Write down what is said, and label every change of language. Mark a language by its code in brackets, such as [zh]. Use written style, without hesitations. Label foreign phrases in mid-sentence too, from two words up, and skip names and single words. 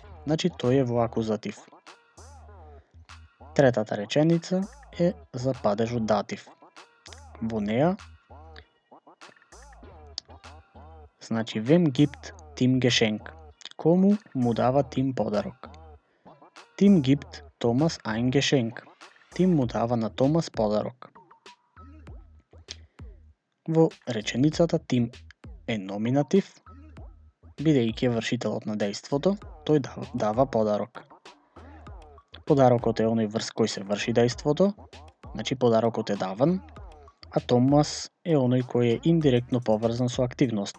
[mk] Значи тој е во акузатив. Третата реченица е за падежот датив. Во неа, значи [de] wem gibt Tim Geschenk? [mk] Кому му дава Tim подарок? [de] Tim gibt Thomas ein Geschenk. [mk] Tim му дава на Томас подарок. Во реченицата Tim е номинатив, бидејќи е вршителот на дејството, тој дава подарок. Подарокот е оној врз кој се врши дејството, значи подарокот е даван, а Томас е оној кој е индиректно поврзан со активноста.